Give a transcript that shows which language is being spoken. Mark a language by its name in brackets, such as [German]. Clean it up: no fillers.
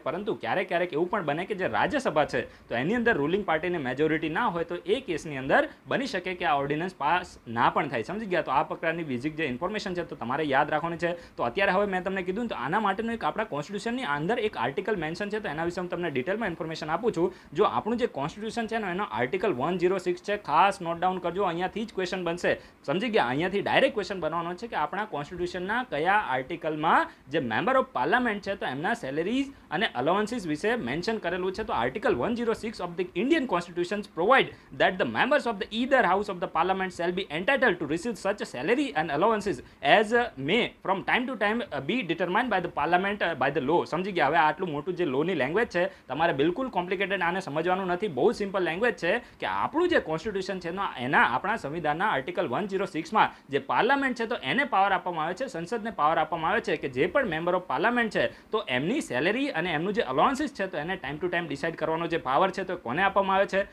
[Gujarati] પરંતુ ક્યારેક એવું પણ બને કે જે રાજ્યસભા છે તો એની અંદર રૂલિંગ પાર્ટીને મેજોરિટી ના હોય તો એ કેસની અંદર બની શકે કે આ ઓર્ડિનન્સ પાસ ના પણ થાય. સમજી ગયા? તો આ પ્રકારની બેઝિક જે ઇન્ફોર્મેશન છે તો તમારે યાદ રાખવાની છે. તો અત્યારે હવે મેં તમને કીધું તો આના માટેનું એક આપણા કોન્સ્ટિટ્યુશનની અંદર એક આર્ટિકલ મેન્શન છે તો એના વિશે હું તમને ડિટેલમાં ઇન્ફોર્મેશન આપું છું. જો આપણું જે કોન્સ્ટિટ્યુશન છે ને એનો આર્ટિકલ 106 છે, ખાસ નોટ ડાઉન કરજો. અહીંયાથી જ ક્વેશ્ચન બનશે. સમજી ગયા? અહીંયાથી ડાયરેક્ટ ક્વેશ્ચન બનવાનો છે કે આપણા કોન્સ્ટિટ્યુશનના કયા આર્ટિકલમાં જે મેમ્બર ઓફ પાર્લામેન્ટ છે તો એમના સેલેરીઝ અને અલાવન્સીસ વિશે મેન્શન કરેલું છે. તો [English] Article 106 of the Indian constitution provide that the members of the either house of the parliament shall be entitled to receive such salary and allowances as may from time to time be determined by the parliament by the law. [Gujarati] સમજી ગયા? હવે આટલું મોટું જે લોની language છે તમારે બિલકુલ complicated આને સમજવાનું નથી. બહુ સિમ્પલ લેંગ્વેજ છે કે આપણું જે કોન્સ્ટિટ્યુશન છે એના આપણા સંવિધાનના આર્ટિકલ 106માં જે પાર્લામેન્ટ છે તો એને પાવર આપવામાં આવે છે, સંસદને પાવર આપવામાં આવે છે કે જે પણ મેમ્બર ઓફ પાર્લામેન્ટ છે તો એમની સેલેરી અને એમનું જે અલાવન્સીસ છે તો એને ટાઈમ ટુ ટાઈમ ડિસાઇડ કરવાનો જે પાવર છે તો કોને આપવામાં આવે છે?